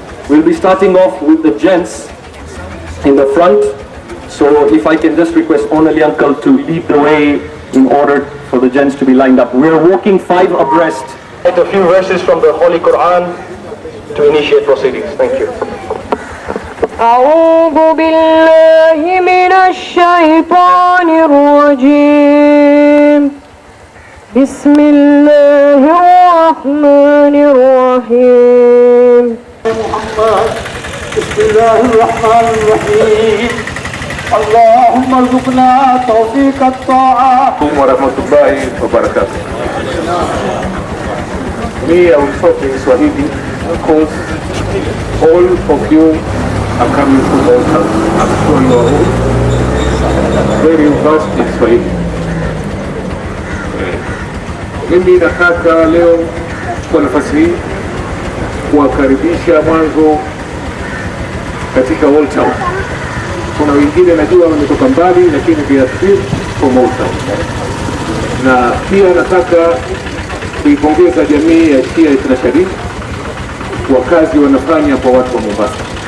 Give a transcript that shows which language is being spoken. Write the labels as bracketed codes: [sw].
[en] We'll be starting off with the gents in the front. So if I can just request Aunali uncle to lead the way in order for the gents to be lined up. We're walking 5 abreast. At a few verses from the Holy Quran to initiate proceedings. Thank you. [ar] أعوذ بالله من الشيطان الرجيم بسم الله الرحمن الرحيم بسم الله الرحمن الرحيم اللهم ارزقنا توفيق الطاعة ورحمة الله وبركاته. [en] Me, I will talk in Swahili because all of you are coming to Mombasa. I'm sure you are all very versed in Swahili. [sw] Mimi nataka leo kwa nafasi hii kuwakaribisha mwanzo katika Old Town. Kuna wengine najua wametoka mbali, lakini [en] they are still from Old Town. [sw] Na pia nataka kuipongeza jamii ya Shia Itnashari kwa kazi wanafanya kwa watu wa Mombasa.